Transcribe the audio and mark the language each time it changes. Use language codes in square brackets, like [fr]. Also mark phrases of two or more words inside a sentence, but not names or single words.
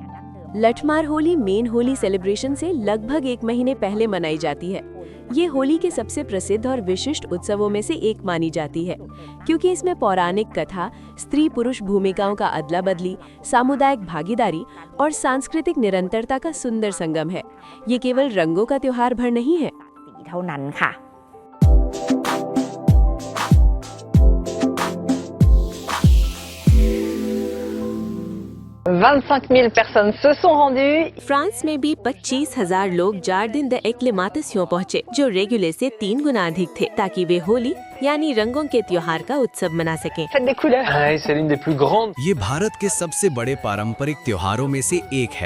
[hi] लठमार होली मेन होली सेलिब्रेशन से लगभग 1 महीने पहले मनाई जाती है। ये होली के सबसे प्रसिद्ध और विशिष्ट उत्सवों में से एक मानी जाती है क्योंकि इसमें पौराणिक कथा, स्त्री पुरुष भूमिकाओं का अदला बदली, सामुदायिक भागीदारी और सांस्कृतिक निरंतरता का सुंदर संगम है। ये केवल रंगों का त्योहार भर नहीं है। [th] เท่านั้นค่ะ [fr] ล 25 000 personnes se sont rendues. [hi] फ्रांस में भी 25,000 लोग जार्डिन द एक्लेमातासियों पहुँचे, जो रेगुलर से 3 गुना अधिक थे, ताकि वे होली यानी रंगों के त्योहार का उत्सव मना सकें। ये भारत के सबसे बड़े पारंपरिक त्योहारों में से एक है।